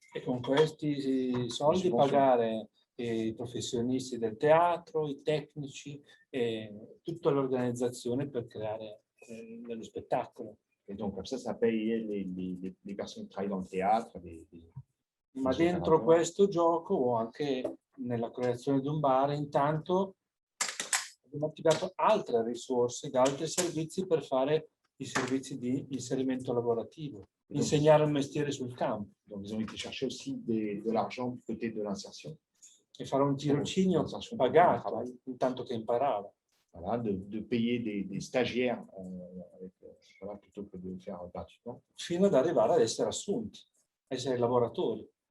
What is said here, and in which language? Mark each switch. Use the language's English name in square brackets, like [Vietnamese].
[Italian] E con questi soldi pagare i professionisti del teatro, i tecnici e tutta l'organizzazione per creare dello spettacolo. [French] Et donc comme ça payait les personnes qui travaillent dans le théâtre. [Italian] Ma dentro questo gioco o anche nella creazione di un bar, intanto abbiamo attivato altre risorse da altri servizi per fare i servizi di inserimento lavorativo, insegnare il mestiere sul campo. [French] Donc ils ont été chercher aussi de l'argent du côté de l'insertion. [Italian] E fare un tirocinio pagato intanto che imparava. [French] Voilà, de payer des stagiaires voilà, plutôt que de faire gratuitement. [Italian] Fino ad arrivare ad essere assunti, essere lavoratori.